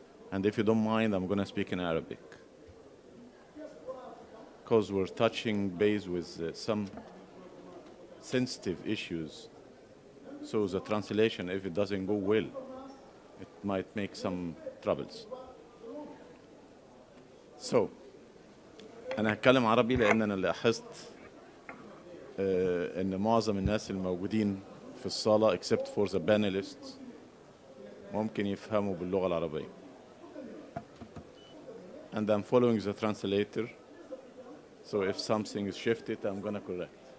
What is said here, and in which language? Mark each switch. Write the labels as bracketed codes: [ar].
[en] And if you don't mind, I'm going to speak in Arabic, because we're touching base with some sensitive issues. So the translation, if it doesn't go well, it might make some troubles. [ar] So, أنا هتكلم عربي لأن أنا لاحظت إن معظم الناس الموجودين في الصالة [en] except for the panelists [ar] ممكن يفهموا باللغة العربية. [en] And I'm following the translator. So if something is shifted, I'm gonna correct.